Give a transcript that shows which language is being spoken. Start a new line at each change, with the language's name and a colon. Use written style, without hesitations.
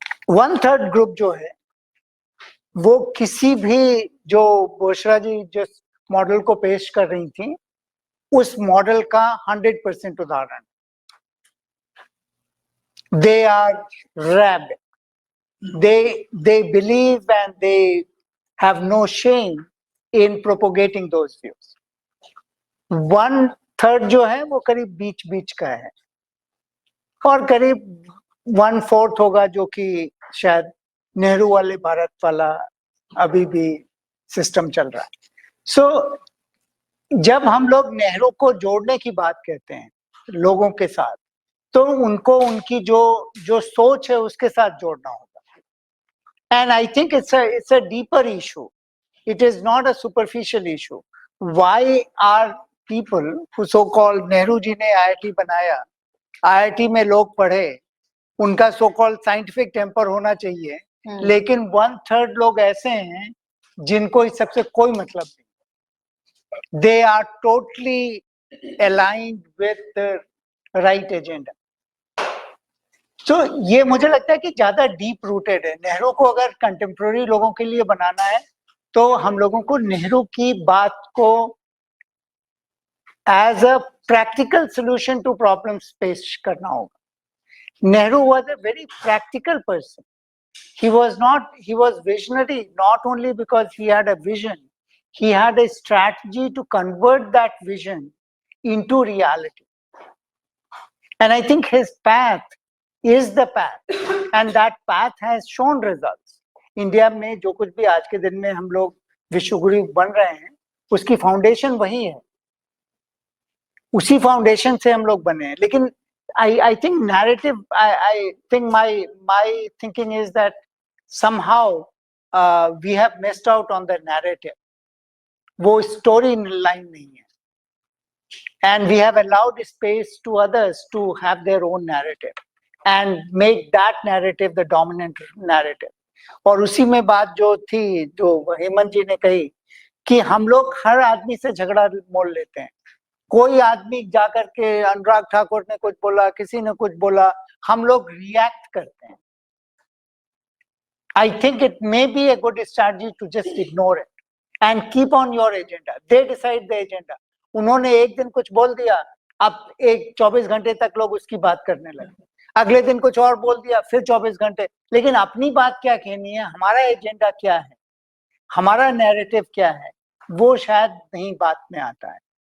Hindi: 1/3 group जो है वो किसी भी, जो बोशरा जी जिस मॉडल को पेश कर रही थी उस मॉडल का 100% उदाहरण।
English: They are rabid, they believe and they have no shame in propagating those views.
Hindi: 1/3 जो है वो करीब बीच बीच का है, और करीब 1/4 होगा जो कि शायद नेहरू वाले भारत वाला अभी भी सिस्टम चल रहा है। सो जब हम लोग नेहरू को जोड़ने की बात कहते हैं लोगों के साथ, तो उनको उनकी जो सोच है उसके साथ जोड़ना होगा।
English: And I think it's a deeper issue, it is not a superficial issue. Why are people who so called
Hindi: Nehru ji ने IIT बनाया, IIT में लोग पढ़े, उनका so called scientific temper होना चाहिए, लेकिन 1/3 लोग ऐसे हैं जिनको इस सबसे कोई मतलब नहीं।
English: They are totally aligned with the right agenda.
Hindi: So ये मुझे लगता है कि ज्यादा डीप रूटेड है। नेहरू को अगर कंटेम्प्रेरी लोगों के लिए बनाना है तो हम लोगों को नेहरू की बात को
English: as a practical solution to problems
Hindi: पेश करना होगा।
English: Nehru was a very practical person. He was visionary not only because he had a vision, he had a strategy to convert that vision into reality. And I think his path is the path, and that path has shown results.
Hindi: India में जो कुछ भी आज के दिन में हम लोग विश्वगुरु बन रहे हैं, उसकी फाउंडेशन वही है, उसी फाउंडेशन से हम लोग बने हैं।
English: लेकिन I think narrative, I think my thinking is that somehow we have missed out on the narrative.
Hindi: वो story line नहीं है,
English: and we have allowed space to others to have their own narrative and make that narrative the dominant narrative.
Hindi: और उसी में बात जो थी, जो हेमंत जी ने कही कि हम लोग हर आदमी से झगड़ा मोल लेते हैं। कोई आदमी जाकर के अनुराग ठाकुर ने कुछ बोला, किसी ने कुछ बोला, हम लोग रिएक्ट करते हैं।
English: I think it may be a good strategy to just ignore it and keep on your agenda. They decide the agenda.
Hindi: उन्होंने एक दिन कुछ बोल दिया, अब 24 घंटे तक लोग उसकी बात करने लगे। अगले दिन कुछ और बोल दिया, फिर 24 घंटे। लेकिन अपनी बात क्या कहनी है, हमारा एजेंडा क्या है, हमारा नैरेटिव क्या है, वो शायद नहीं बात में आता है।